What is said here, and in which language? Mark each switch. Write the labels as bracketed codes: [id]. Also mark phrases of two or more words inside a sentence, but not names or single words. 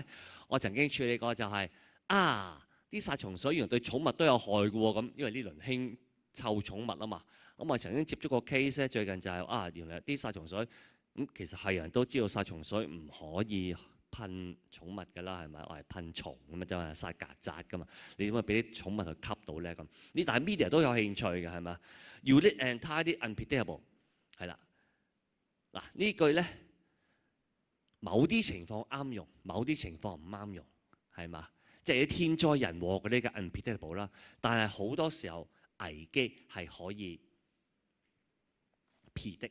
[yue] 我曾經處理過就係、啲殺蟲水原來對寵物都有害嘅喎，咁因為呢輪興臭寵物啊嘛，咁我曾經接觸個 case 咧，最近就係、原來啲殺蟲水其實係人都知道殺蟲水唔可以噴寵物㗎啦，係咪？我係噴蟲咁啊，就係殺曱甴㗎嘛。你點解俾啲寵物去吸到咧？咁呢？但係 media 都有興趣嘅，係咪 ？ [en] Unique and entirely unpredictable [yue] 係啦。嗱呢句咧，某啲情況啱用，某啲情況唔啱用，係嘛？即係啲天災人禍嗰啲嘅 unpredictable 啦。但係好多時候危機係可以 predict。